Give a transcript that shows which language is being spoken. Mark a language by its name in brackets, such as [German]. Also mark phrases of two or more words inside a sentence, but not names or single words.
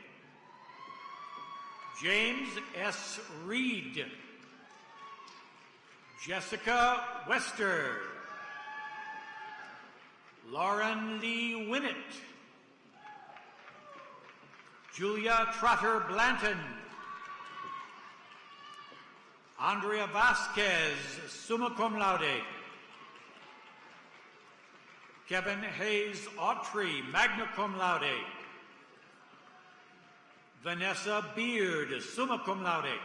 [English] James S. Reed. Jessica Wester. Lauren Lee Winnett. Julia Trotter Blanton. Andrea Vasquez, [Latin] summa cum laude. [English] Kevin Hayes Autry, [Latin] magna cum laude. [English] Vanessa Beard, [Latin] summa cum laude.